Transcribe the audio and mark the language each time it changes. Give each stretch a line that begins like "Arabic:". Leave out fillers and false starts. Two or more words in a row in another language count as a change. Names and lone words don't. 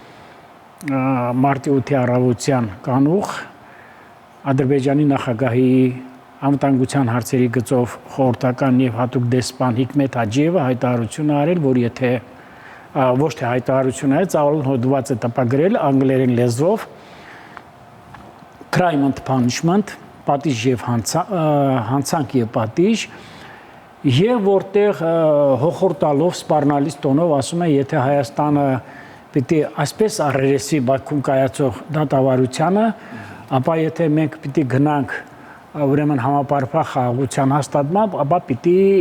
Armenian: մարտի 8-ի առավոտյան կանուխ Ադրբեջանի նախագահի անվտանգության հարցերի գծով խորհրդական եւ հատուկ դեսպան Հիկմետ Հաջիևը հայտարարություն արել, որ եթե ոչ թե հայտարարություն է, ծավալուն հոդված է տպագրել անգլերեն լեզվով
English: crime and punishment,
Armenian: պատիժ եւ հանցանք եւ պատիժ, եւ որտեղ հոխորտալով սպառնալից տոնով ասում է, եթե Հայաստանը պիտի այսպես առերեսի Բաքվում կայացող դատավարությանը, ապա եթե մենք պիտի գնանք ուրեմն համապարփակ խաղաղության հաստատմամբ, ապա պիտի